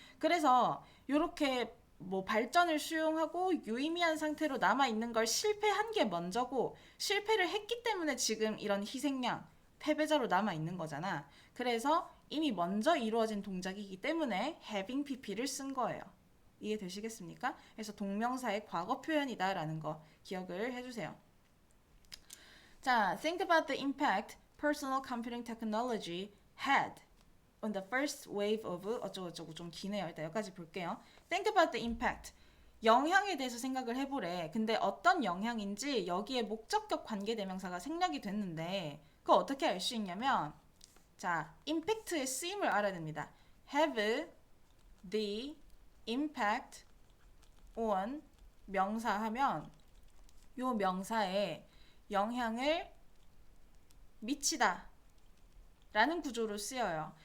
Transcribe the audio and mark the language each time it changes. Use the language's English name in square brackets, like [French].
[Korean] 그래서 이렇게 뭐 발전을 수용하고 유의미한 상태로 남아있는 걸 실패한 게 먼저고 실패를 했기 때문에 지금 이런 희생양, 패배자로 남아있는 거잖아. 그래서 이미 먼저 이루어진 동작이기 때문에 having pp를 쓴 거예요. 이해되시겠습니까? 그래서 동명사의 과거 표현이다 라는 거 기억을 해주세요. [English] 자, think about the impact personal computing technology had on the first wave of [Korean] 어쩌고저쩌고 좀 기네요. 일단 여기까지 볼게요. [English] Think about the impact. [Korean] 영향에 대해서 생각을 해보래. 근데 어떤 영향인지 여기에 목적격 관계대명사가 생략이 됐는데 그거 어떻게 알 수 있냐면 자, impact의 쓰임을 알아야 됩니다. [English] have the impact on [Korean] 명사하면 요 명사에 영향을 미치다 라는 구조로 쓰여요.